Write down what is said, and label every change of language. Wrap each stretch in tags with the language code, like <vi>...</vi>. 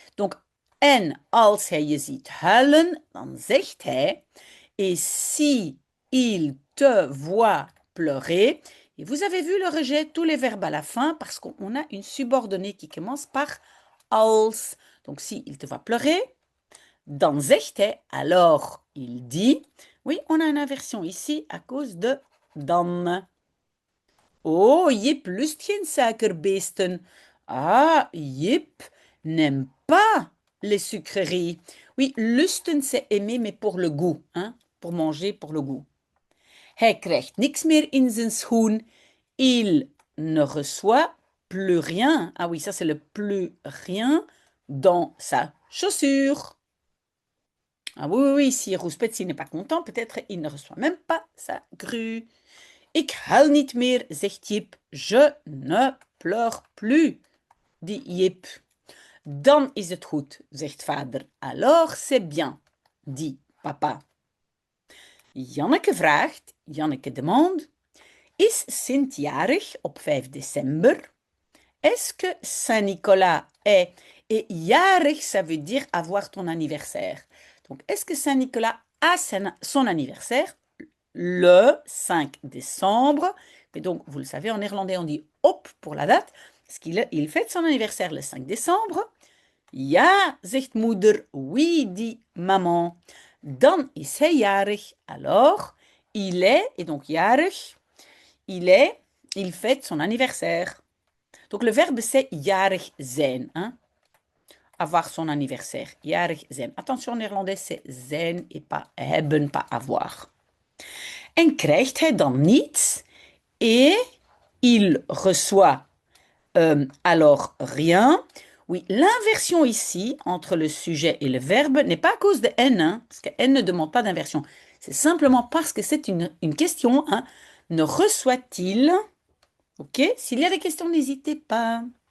<nl>Donc, en als hij je ziet huilen, dan zegt hij...</nl> <fr>Et si il te voit pleurer... Et vous avez vu le rejet, tous les verbes à la fin, parce qu'on a une subordonnée qui commence par als. Donc, si il te voit pleurer,</fr> <nl>dan zegt hij,</nl> <fr>alors il dit... Oui, on a une inversion ici à cause de dan.</fr> <nl>Oh, Jip lust geen suikerbeesten.</nl> <fr>Ah, Jip n'aime pas les sucreries. Oui, lusten, c'est aimer, mais pour le goût. Hein? Pour manger, pour le goût.</fr> <nl>Hij krijgt niks meer in zijn schoen.</nl> <fr>Il ne reçoit plus rien. Ah oui, ça c'est le plus rien dans sa chaussure. Ah oui, oui, oui, si Rouspetsi n'est pas content, peut-être il ne reçoit même pas sa grue.</fr> <nl>Ik huil niet meer, zegt Jip.</nl> <fr>Je ne pleure plus, dit Jip.</fr> <nl>Dan is het goed, zegt vader.</nl> <fr>Alors c'est bien, dit papa.</fr> <nl>Janneke vraagt,</nl> <fr>Janneke demande,</fr> <nl>is Sint jarig op 5 december?</nl> <fr>Est-ce que Saint-Nicolas est... Et jarig, ça veut dire avoir ton anniversaire. Donc, est-ce que Saint-Nicolas a son anniversaire le 5 décembre? Mais donc, vous le savez, en néerlandais, on dit op pour la date, parce qu'il fête son anniversaire le 5 décembre.</fr> <nl>Ja, zegt moeder.</nl> <fr>Oui, dit maman.</fr> <nl>Dan is hij jarig.</nl> <fr>Alors, il est, et donc jarig, il fête son anniversaire. Donc le verbe c'est jarig zijn. Hein? Avoir son anniversaire. Jarig zijn. Attention, en néerlandais c'est zijn et pas hebben, pas avoir.</fr> <nl>En krijgt hij dan niets</nl> <fr>et il reçoit alors rien. Oui, l'inversion ici entre le sujet et le verbe n'est pas à cause de N, hein, parce que N ne demande pas d'inversion. C'est simplement parce que c'est une question. Hein. Ne reçoit-il? Ok, s'il y a des questions, n'hésitez pas.</fr>